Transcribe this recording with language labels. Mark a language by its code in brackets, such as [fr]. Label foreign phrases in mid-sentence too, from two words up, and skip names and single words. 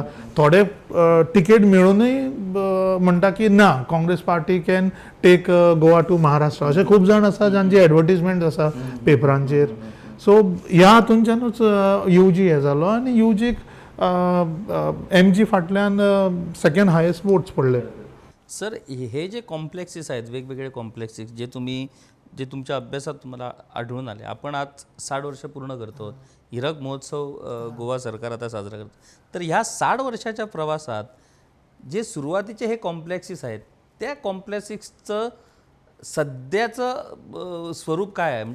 [kok] थोडे टिकेट मेळूनय म्हणटा की ना, [en] Congress party can take Goa to Maharashtra. [kok] अशे खूब जाण आसा जांची एडवर्टिजमेंट आसा पेपरांचेर. सो ह्या हातूंच्यानूच UG हें जालो आनी UGक MG फाटल्यान [en] second highest votes [kok] पडले. [mr] सर, हे जे कॉम्प्लेक्सीस आहेत, वेगवेगळे कॉम्प्लेक्सीस जे तुमच्या अभ्यासात तुम्हाला आढळून आले, आपण आज 60 वर्ष पूर्ण करतो. हिरक महोत्सव गोवा सरकार आता साजरा करतो. तर ह्या 60 वर्षाच्या प्रवासात जे सुरुवातीचे हे कॉम्प्लेक्सीस आहेत, त्या कॉम्प्लेक्सिक्सचं सध्याचं स्वरूप काय आहे?